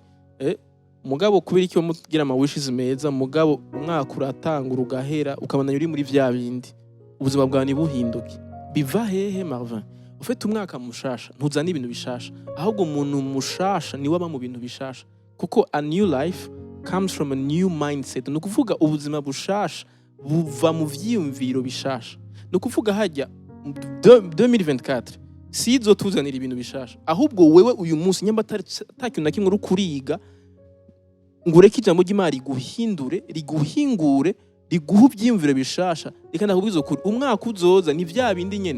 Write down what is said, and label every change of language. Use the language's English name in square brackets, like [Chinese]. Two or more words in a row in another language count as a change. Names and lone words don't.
[Rundi] Mugabo kubera iki mugira ama wishes meza mugabo umwaka uratangura ugahera ukabandanya uri muri vya bindi ubuzima bwawe nibuhinduke. Biva hehe Marvin? ufite umwaka mushasha ntuzana ibintu bishasha, ahubwo umuntu mushasha niwe aba mu bintu bishasha, kuko [English] a new life comes from a new mindset. [Rundi] Ni ukuvuga ubuzima bushasha buva mu vyiyumviro bishasha. Ni ukuvuga hajya 2024 si izotuzanira ibintu bishasha, ahubwo wewe uyu munsi nyamba atakintu na kimwe uri kuriga ngo ureke ijambo ry'Imana riguhingure riguha ibyiyumviro bishasha, reka ndakubwiza ukuri umwaka uzoza ni vya bindi nyene.